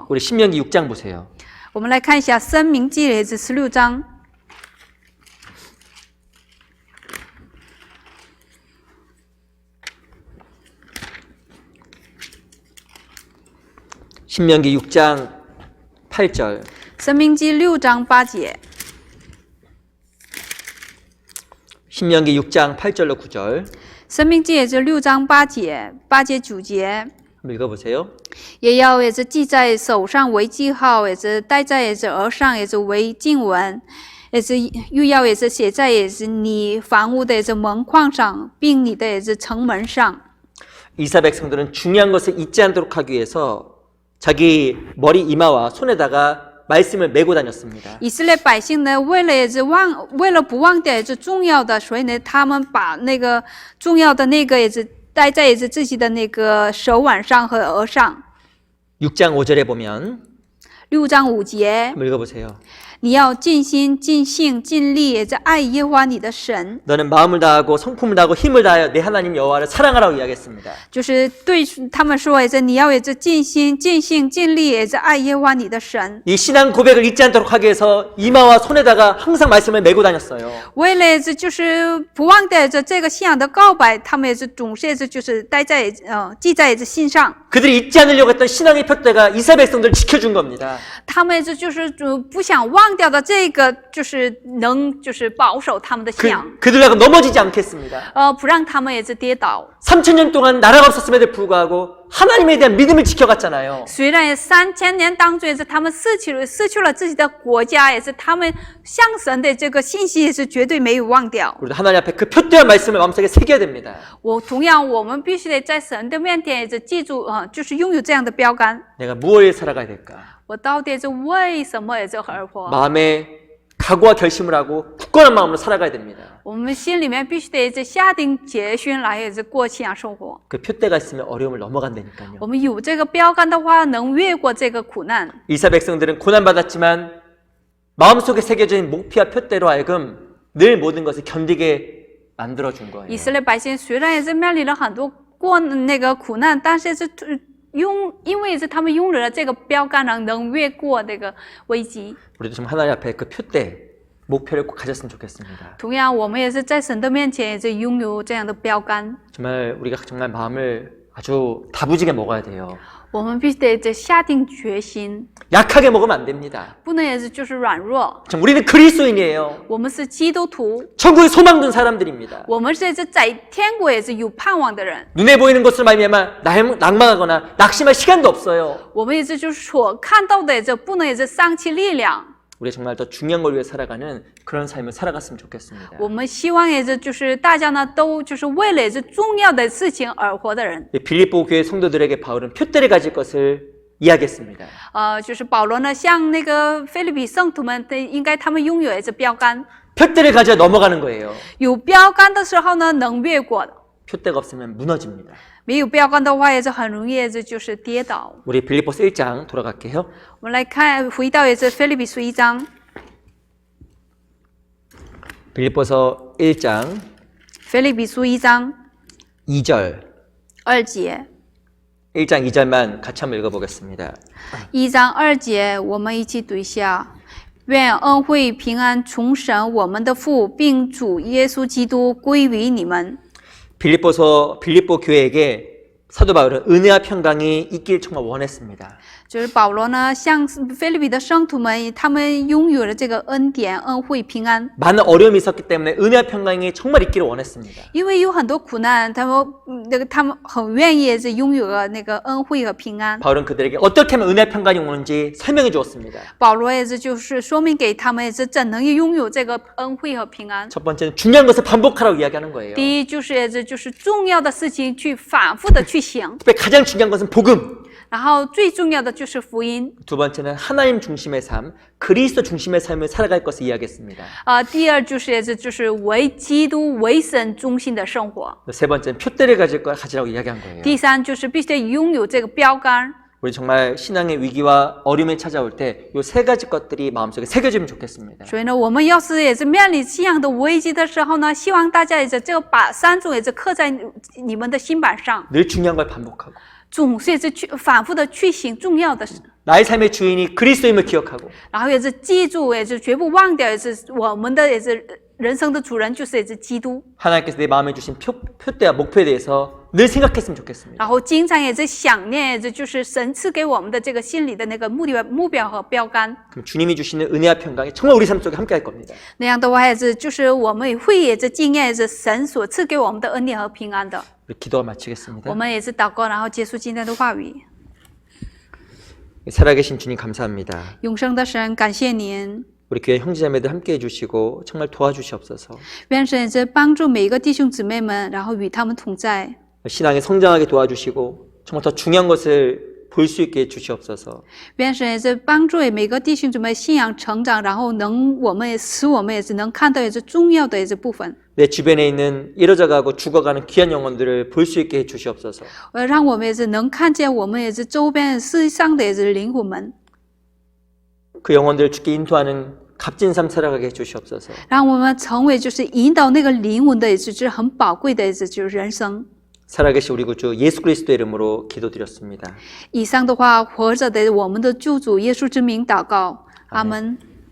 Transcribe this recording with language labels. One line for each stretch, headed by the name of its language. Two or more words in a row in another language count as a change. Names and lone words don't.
Korean: 우리 신명기 6장 보세요.
Chinese: 我们来看一下《申命记》16章。
Korean: 신명기 6장 8절.
Chinese: 申命记6章8节。
Korean: 신명기 6장 8절로 9절.
Chinese: 申命记6章8节，8节9节。
Korean: 한번 읽어보세요.
Chinese: 也要记在手上为记号，戴在额上为经文，又要写在你房屋的门框上，并你的城门上。
Korean: 이스라엘 백성들은 중요한 것을 잊지 않도록 하기 위해서 자기 머리 이마와 손에다가 말씀을 메고 다녔습니다.
Chinese: 以色列百姓呢，为了不忘掉重要的，所以呢，他们把那个重要的那个戴在自己的那个手腕上和额上。
Korean: 6장 5절에 보면
Chinese: 6 章5节，
Korean: 한번 읽어보세요.
Chinese: 你要尽心、尽性、尽力，爱耶和华你的神。
Korean: 너는 마음을 다하고 성품을 다하고 힘을 다하여 내 하나님 여호와를 사랑하라고 이야기했습니다.
Chinese: 就是对他们说，你要尽心、尽性、尽力，爱耶和华你的神。
Korean: 이 신앙 고백을 잊지 않도록 하기 위해서 이마와 손에다가 항상 말씀을 메고 다녔어요.
Chinese: 为了就是不忘掉这个信仰的告白，他们总是记在心上。
Korean: 그들이 잊지 않으려고 했던 신앙의 표대가 이스라엘 백성들을 지켜준 겁니다.
Chinese: 他们就是不想忘掉的这个，能保守他们的信仰。
Korean: 그들하고 넘어지지 않겠습니다.
Chinese: 不让他们跌倒。
Korean: 3000년 동안 나라가 없었음에도 불구하고 하나님에 대한 믿음을 지켜갔잖아요.
Chinese: 虽然3000年当中他们失去了自己的国家，他们向神的这个信息绝对没有忘掉。
Korean: 우리도 하나님 앞에 그 표대한 말씀을 마음속에 새겨야 됩니다.
Chinese: 同样，我们必须得在神的面前记住，就是拥有这样的标杆。
Korean: 내가 무엇에 살아가야 될까?
Chinese: 我到底为什么而活？
Korean: 마음에 각오와 결심을 하고 굳건한 마음으로 살아가야 됩니다.
Chinese: 我们心里面必须得下定决心来过信仰生活。
Korean: 그 표대가 있으면 어려움을 넘어간다니까요.
Chinese: 我们有这个标杆的话，能越过这个苦难。
Korean: 이스라엘 백성들은 고난받았지만 마음속에 새겨진 목표와 표대로 하여금 늘 모든 것을 견디게 만들어준 거예요.
Chinese: 以色列百姓虽然也是面临了很多那个苦难，但是因为他们拥有了这个标杆，能越过这个危机。
Korean: 우리도 좀 하나님 앞에 그 표대, 목표를 꼭 가졌으면 좋겠습니다.
Chinese: 同样，我们也是在神的面前，也是拥有这样的标杆。
Korean: 정말 우리가 정말 마음을 아주 다부지게 먹어야 돼요.
Chinese: 我们必须得下定决心，
Korean: 약하게 먹으면 안 됩니다.
Chinese: 不能也是就是软弱。
Korean: 참, 우리는 그리스도인이에요.
Chinese: 我们是基督徒，
Korean: 천국에 소망 둔 사람들입니다.
Chinese: 我们是在天国也是有盼望的人。
Korean: 눈에 보이는 것으로 말미암아 낭망하거나 낙심할 시간도 없어요.
Chinese: 我们也是就是所看到的，这不能也是丧弃力量。
Korean: 우리 정말 더 중요한 걸 위해 살아가는 그런 삶을 살아갔으면 좋겠습니다.
Chinese: 我们希望也是就是大家呢都就是为了是重要的事情而活的人。
Korean: 빌립보 교회 성도들에게 바울은 표대를 가질 것을 이야기했습니다.
Chinese: 就是保罗呢向那个腓立比圣徒们，应该他们拥有也是标杆，
Korean: 표대를 가져 넘어가는 거예요.
Chinese: 有标杆的时候呢能越过的，
Korean: 표대가 없으면 무너집니다.
Chinese: 没有标杆的话也是很容易也是就是跌倒。
Korean: 우리 빌립보서 1장 돌아갈게요.
Chinese: 我们来看回到也是腓立比书1章，
Korean: 빌립보서 1장
Chinese: 腓立比书1章
Korean: 2절
Chinese: 2节，
Korean: 1장 2절만 같이 한번 읽어보겠습니다.
Chinese: 1 章2节，我们一起读一下。愿恩惠平安从神我们的父，并主耶稣基督归于你们。
Korean: 빌립보 교회에게 사도 바울은 은혜와 평강이 있길 정말 원했습니다.
Chinese: 就是保罗呢，向腓立比的圣徒们，他们拥有了这个恩典、恩惠、平安。
Korean: 많은 어려움이 있었기 때문에 은혜와 평강이 정말 있기를 원했습니다.
Chinese: 因为有很多苦难，他们很愿意是拥有了那个恩惠和平安。
Korean: 바울은 그들에게 어떻게 하면 은혜와 평강이 오는지 설명해 주었습니다.
Chinese: 保罗也是就是说明给他们也是怎能拥有这个恩惠和平安。
Korean: 첫 번째는 중요한 것을 반복하라고 이야기하는 거예요.
Chinese: 第一就是也是就是重要的事情去反复的去行，
Korean: 특별히 가장 중요한 것은 복음.
Chinese: 然后最重要的就是福音。
Korean: 두 번째는 하나님 중심의 삶, 그리스도 중심의 삶을 살아갈 것을 이야기했습니다.
Chinese: 第二就是也是就是为基督为神中心的生活。
Korean: 세 번째는 표대를 가지라고 이야기한 거예요.
Chinese: 第三就是必须得拥有这个标杆。
Korean: 우리 정말 신앙의 위기와 어려움이 찾아올 때 이 세 가지 것들이 마음속에 새겨지면 좋겠습니다.
Chinese: 所以呢，我们要是也是面临信仰的危机的时候呢，希望大家也是这个把3种也是刻在你们的心板上，
Korean: 늘 중요한 걸 반복하고
Chinese: 总是也是反复的去行重要的事，
Korean: 나의 삶의 주인이 그리스도임을 기억하고
Chinese: 然后也是记住，也是绝不忘掉，也是我们的也是人生的主人就是也是基督，
Korean: 하나님께서 내 마음에 주신 표대와 목표에 대해서 늘 생각했으면 좋겠습니다.
Chinese: 然后经常也是想念，也是就是神赐给我们的这个心里的那个目标和标杆。
Korean: 그럼 주님이 주시는 은혜와 평강이 정말 우리 삶 속에 함께할 겁니다.
Chinese: 那样的话，也是就是我们也会也是经验，也是神所赐给我们的恩典和平安的。
Korean: 우리 기도가 마치겠습니다.
Chinese: 我们也是祷告，然后结束今天的话语。
Korean: 살아계신 주님 감사합니다.
Chinese: 永生的神，感谢您，
Korean: 우리 교회 형제자매들 함께 해주시고 정말 도와주시옵소서.
Chinese: 愿神也是帮助每一个弟兄姊妹们，然后与他们同在。
Korean: 신앙에 성장하게 도와주시고 정말 더 중요한 것을 볼 수 있게 해주시옵소서.
Chinese: 愿神也是帮助每个弟兄姊妹信仰成长，然后我们也是能看到也是重要的也是部分。
Korean: 내 주변에 있는 이뤄져가고 죽어가는 귀한 영혼들을 볼 수 있게 해주시옵소서.
Chinese: 让我们也是能看见我们也是周边世上的也是灵魂们，
Korean: 그 영혼들을 주께 인도하는 값진 삶 살아가게 해주시옵소서.
Chinese: 让我们成为就是引导那个灵魂的也是很宝贵的也是就是人生。
Korean: 살아계신 우리 구주 예수 그리스도의 이름으로 기도드렸습니다.
Chinese: 以上的话，活着的我们的救主耶稣之名祷告，阿门。